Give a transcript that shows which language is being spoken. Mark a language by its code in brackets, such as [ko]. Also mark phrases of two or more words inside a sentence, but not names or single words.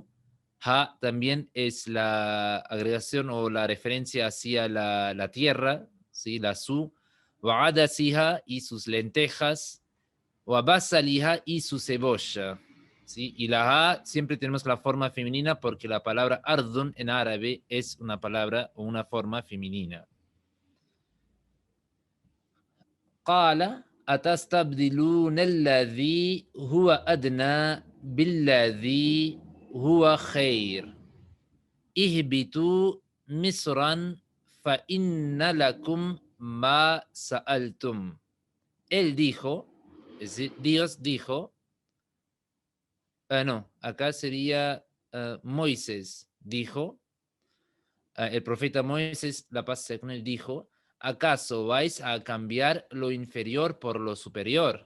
[es] Ha también es la agregación o la referencia hacia la tierra, ¿sí? La su. Wa'adasiha y sus lentejas. Wabasaliha y su cebolla. ¿Sí? Y la ha siempre tenemos la forma femenina porque la palabra ardun en árabe es una palabra o una forma femenina. [ar] قال أتستبدلون الذي هو أدنى بالذي هو خير اهبطوا مصرا فإن لكم ما سألتم. [es] Él dijo, es decir, Dios dijo, no, acá sería Moisés dijo, el profeta Moisés, la paz sea con él, dijo, ¿acaso vais a cambiar lo inferior por lo superior?